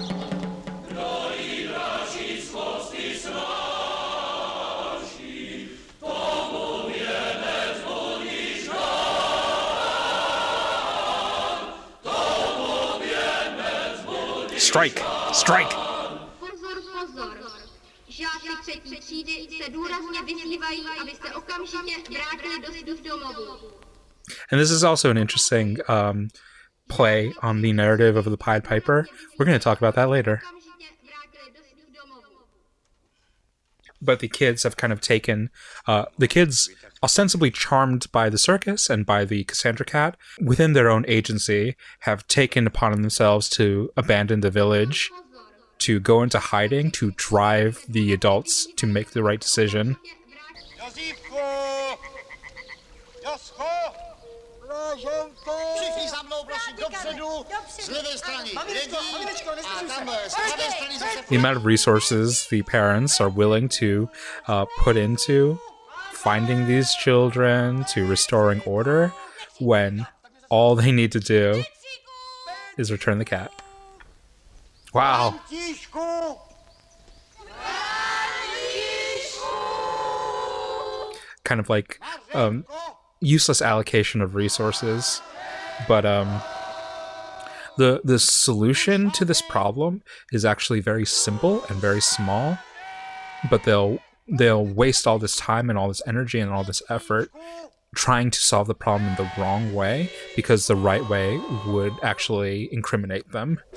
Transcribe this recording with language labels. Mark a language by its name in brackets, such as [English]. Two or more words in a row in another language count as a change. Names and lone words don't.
[English] Strike! Strike! [Czech] Žáci třetí třídy se důrazně vyzývají, abyste okamžitě vrátili do svých domovů. [English] And this is also an interesting play on the narrative of the Pied Piper. We're going to talk about that later. but the kids have kind of taken the kids, ostensibly charmed by the circus and by the Cassandra Cat, within their own agency, have taken upon themselves to abandon the village, to go into hiding, to drive the adults to make the right decision. [Czech] Všichni za mnou, prosím, dopředu, z levé strany lidi a tam z pravé strany zase... [English] The amount of resources the parents are willing to put into finding these children, to restoring order, when all they need to do is return the cat. Wow. Kind of like useless allocation of resources, but the solution to this problem is actually very simple and very small, but they'll waste all this time and all this energy and all this effort trying to solve the problem in the wrong way, because the right way would actually incriminate them.